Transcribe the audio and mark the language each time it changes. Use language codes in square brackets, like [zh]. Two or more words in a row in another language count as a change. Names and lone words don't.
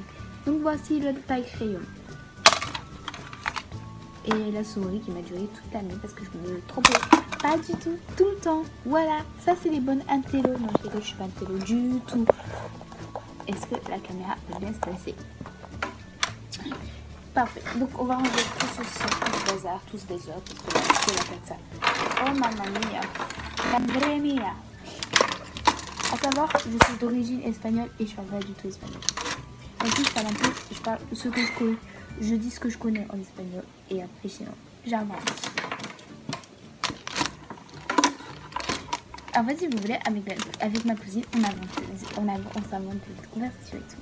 [fr] Donc voici le taille crayon. Et la souris qui m'a duré toute l'année parce que je me trompais pas du tout le temps. Voilà, ça c'est les bonnes intello. Non, je rigole, je suis pas intello du tout. Est-ce que la caméra va bien se placer? Parfait. Donc on va ranger tout ceci, tout ce bazar, tout ce désordre. C'est la ça. [it] Oh mamma mia. [es] Madre mia. [fr] À savoir, je suis d'origine espagnole et je parle pas du tout espagnol. En plus, je parle un peu, je parle ce que je connais. Je dis ce que je connais en espagnol et après sinon, j'invente. En fait, si vous voulez, avec ma cousine, on s'invente des conversations et tout.